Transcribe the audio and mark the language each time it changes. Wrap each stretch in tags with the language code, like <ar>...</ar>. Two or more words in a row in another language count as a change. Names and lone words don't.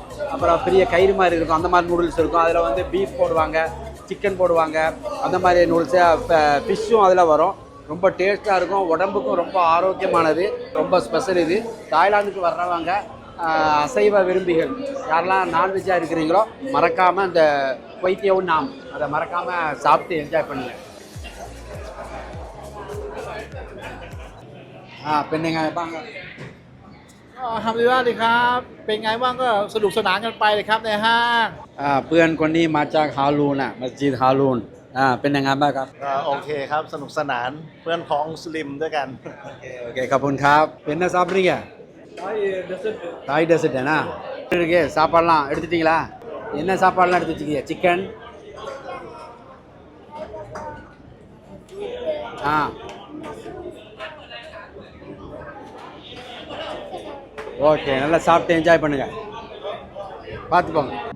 <ta>அப்புறம் பெரிய கயிறு மாதிரி இருக்கும், அந்த மாதிரி நூடுல்ஸ் இருக்கும். அதில் வந்து பீஃப் போடுவாங்க, சிக்கன் போடுவாங்க, அந்த மாதிரி நூடுல்ஸு. ஃபிஷ்ஷும் அதில் வரும். ரொம்ப டேஸ்ட்டாக இருக்கும், உடம்புக்கும் ரொம்ப ஆரோக்கியமானது, ரொம்ப ஸ்பெஷல் இது. தாய்லாந்துக்கு வர்றவங்க அசைவ விரும்பிகள் யாரெல்லாம் நான்வெஜ்ஜாக இருக்கிறீங்களோ மறக்காமல் இந்த கொய்த்தியவும் நாம் அதை மறக்காமல் சாப்பிட்டு என்ஜாய் பண்ணுங்க.</ta> <th>เป็นยังไงบ้างครับ ทำดีมากเลยครับเป็นไงบ้างก็สนุกสนานกันไปเลยครับในห้าง เพื่อนคนนี้มาจากฮารูนมัสยิดฮารูนเป็นยังไงบ้างครับ โอเคครับสนุกสนานเพื่อนพ้องมุสลิมด้วยกัน โอเคขอบคุณครับ</th> <ta>என்ன சாப்பிட்றீங்க</ta> <en>Thai dessert</en> <ta>என்ன இருக்கு சாப்பாடுலாம் எடுத்துட்டீங்களா என்ன சாப்பாடுலாம் எடுத்து வச்சுக்கீங்க</ta> <en>chicken okay</en> <ta>நல்லா சாப்பிட்டு என்ஜாய் பண்ணுங்க பார்த்துப்போங்க.</ta>